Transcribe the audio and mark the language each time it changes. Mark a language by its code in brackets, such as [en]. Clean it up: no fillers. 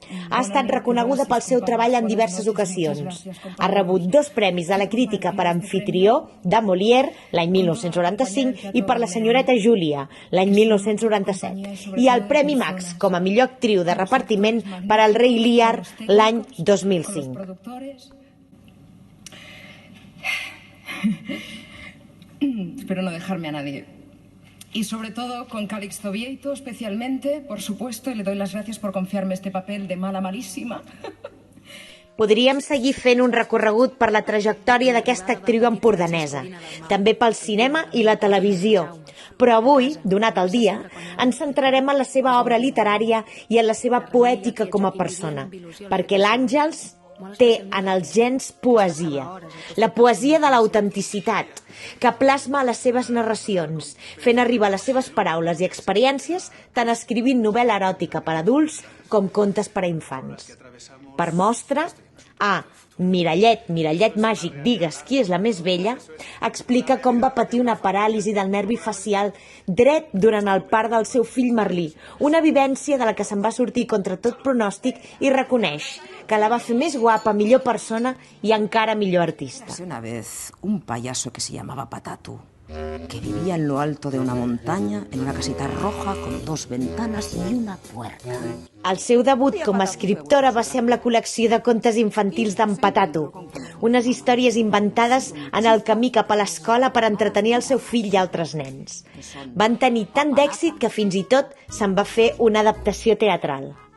[ca] Ha estat reconeguda pel seu treball en diverses ocasions. Ha rebut 2 premis de la crítica per Amfitrió de Molière l'any 1995 i per La senyoreta Júlia l'any 1997 i el Premi Max com a millor actriu de repartiment per al Rei Lear l'any 2005. [es] Espero no dejarme a nadie. Y sobre todo con Calixto Vieito especialmente, por supuesto, y le doy las gracias por confiarme este papel de mala malíssima. [ca] Podríem seguir fent un recorregut per la trajectòria d'aquesta actriu empordanesa, també pel cinema i la televisió. Però avui, donat el dia, ens centrarem en la seva obra literària i en la seva poètica com a persona, perquè l'Àngels té en els gens poesia, la poesia de l'autenticitat, que plasma les seves narracions, fent arribar les seves paraules i experiències tant escrivint novel·la eròtica per adults com contes per a infants. Per mostra, Mirallet, Mirallet màgic, digues qui és la més vella, explica com va patir una paràlisi del nervi facial dret durant el part del seu fill Merlí, una vivència de la que se'n va sortir contra tot pronòstic i reconeix que la va fer més guapa, millor persona i encara millor artista. [es] Hace una vez un payaso que se llamaba Patatu, que vivía en lo alto de una montaña, en una casita roja con 2 ventanas y una puerta. [ca] El seu debut com a escriptora va ser amb la col·lecció de contes infantils d'en Patatu, unes històries inventades en el camí cap a l'escola per entretenir el seu fill i altres nens. Van tenir tant d'èxit que fins i tot se'n va fer una adaptació teatral.